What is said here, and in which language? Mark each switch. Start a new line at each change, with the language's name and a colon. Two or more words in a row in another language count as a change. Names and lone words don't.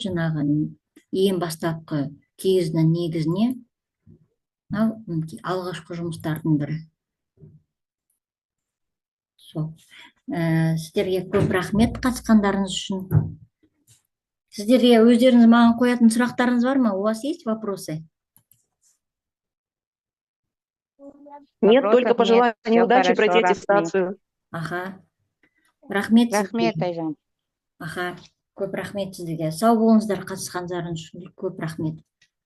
Kazakh: Жаңағы ең бастапқы киіздің негізіне. Алғашқы жұмыстардың бірі. Сіздерге көп рахмет қатысқандарыңыз үшін. Сіздерге өздеріңіз маған қоятын сұрақтарыңыз бар ма?
Russian: У вас есть вопросы? Нет, только пожелание удачи пройти аттестацию.
Kazakh: Аха. Рахмет. Рахмет, Айжан. Аха. Көп рахмет сіздерге. Сау болыңыздар, қатысқандарыңыз үшін көп рахмет.